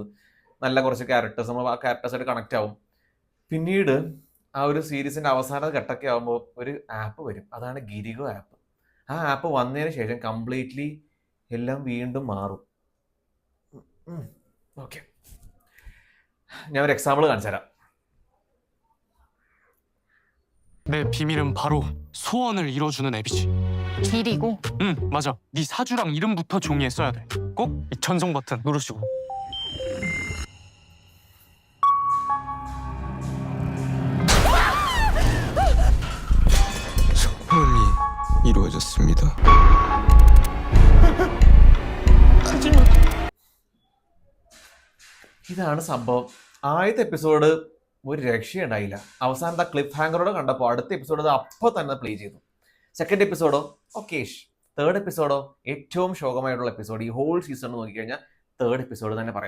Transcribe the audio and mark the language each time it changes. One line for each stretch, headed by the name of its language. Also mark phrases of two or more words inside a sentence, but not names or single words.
Malayalam: നല്ല കുറച്ച് ക്യാരക്ടേഴ്സ്, നമ്മൾ ആ ക്യാരക്ടേഴ്സായിട്ട് കണക്ട് ആവും. പിന്നീട് ആ ഒരു സീരീസിന്റെ അവസാന ഘട്ടമൊക്കെ ആകുമ്പോൾ ഒരു ആപ്പ് വരും, അതാണ് ഗിരിഗോ ആപ്പ്. ആ ആപ്പ് വന്നതിന് ശേഷം കംപ്ലീറ്റ്ലി എല്ലാം വീണ്ടും മാറും. ഓക്കെ, ഞാൻ ഒരു എക്സാമ്പിൾ കാണിച്ചു തരാം.
Korean: 내 비밀은 바로 소원을 이뤄주는 앱이지. 길이고 응, 맞아. 네 사주랑 이름부터 종이에 써야 돼. 꼭 이 전송 버튼 누르시고. 소원이 이루어졌습니다.
Malayalam: ഇതാണ് സംഭവം. ആദ്യത്തെ എപ്പിസോഡ് ഒരു രക്ഷയുണ്ടായില്ല. അവസാനത്തെ
English: cliff hanger
Malayalam: കണ്ടപ്പോൾ അടുത്ത എപ്പിസോഡ് അത് അപ്പോൾ തന്നെ പ്ലേ ചെയ്തു.
English: second episode
Malayalam: ഓക്കേഷ്.
English: third episode
Malayalam: ഏറ്റവും ശോകമായിട്ടുള്ള എപ്പിസോഡ്. ഈ
English: whole season
Malayalam: നോക്കിക്കഴിഞ്ഞാൽ
English: third episode
Malayalam: തന്നെ പറയാം.